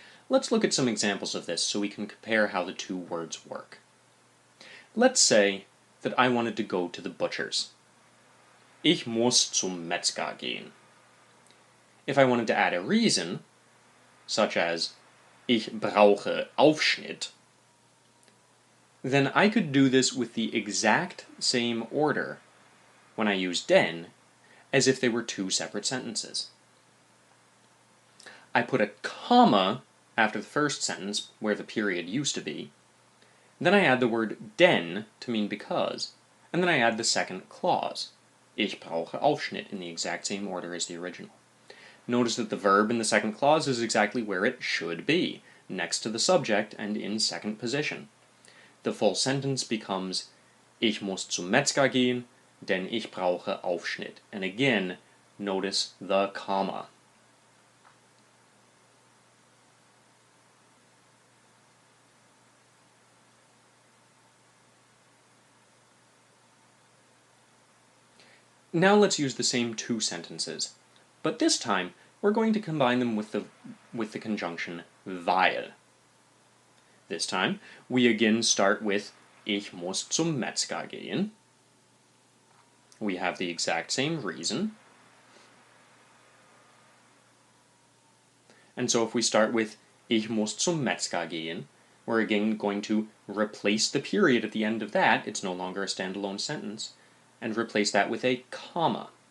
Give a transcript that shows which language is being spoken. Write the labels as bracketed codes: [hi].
[en] Let's look at some examples of this so we can compare how the two words work. Let's say that I wanted to go to the butcher's. [de] Ich muss zum Metzger gehen. [en] If I wanted to add a reason, such as [de] ich brauche Aufschnitt, [en] then I could do this with the exact same order when I use denn as if they were two separate sentences. I put a comma after the first sentence, where the period used to be. Then I add the word denn to mean because, and then I add the second clause, [de] ich brauche Aufschnitt, [en] in the exact same order as the original. Notice that the verb in the second clause is exactly where it should be, next to the subject and in second position. The full sentence becomes [de] ich muss zum Metzger gehen, denn ich brauche Aufschnitt. [en] And again, notice the comma. Now let's use the same two sentences, but this time we're going to combine them with the conjunction weil. This time we again start with [de] ich muss zum Metzger gehen. [en] We have the exact same reason. And so if we start with [de] ich muss zum Metzger gehen, [en] we're again going to replace the period at the end of that, it's no longer a standalone sentence, and replace that with a comma.